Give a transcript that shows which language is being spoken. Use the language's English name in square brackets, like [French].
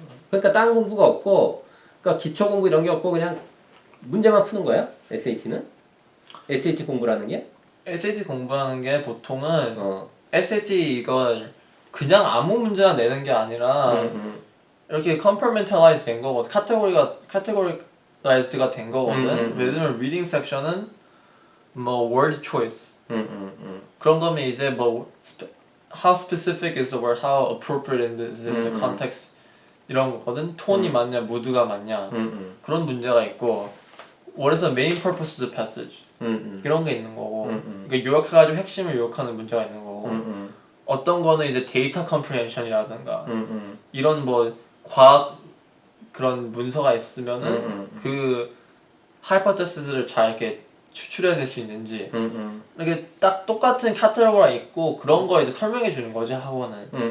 [Korean] 그러니까 딴 공부가 없고 그러니까 기초 공부 이런 게 없고 그냥 문제만 푸는 거야? SAT는? SAT 공부라는 게? SAT 공부하는 게 보통은 어. SAT 이걸 그냥 아무 문제나 내는 게 아니라 음. 이렇게 compartmentalize 된 거거든. categorized가 된 거거든. 예를 들면 reading 섹션은 뭐 word choice 그런 거면 이제 뭐 [English] how specific is the word, how appropriate is it in the context [Korean] 이런 거거든. 톤이 맞냐, 무드가 맞냐 그런 문제가 있고 [English] what is the main purpose of the passage [Korean] 이런 게 있는 거고 그러니까 요약해가지고 핵심을 요약하는 문제가 있는 거고 어떤 거는 이제 데이터 컴프레hension이라든가 이런 뭐 과학 그런 문서가 있으면은 그 하이퍼테시스를 잘 이렇게 추출해낼 수 있는지 이게 딱 똑같은 카테고리가 있고 그런 걸 이제 설명해 주는 거지 학원은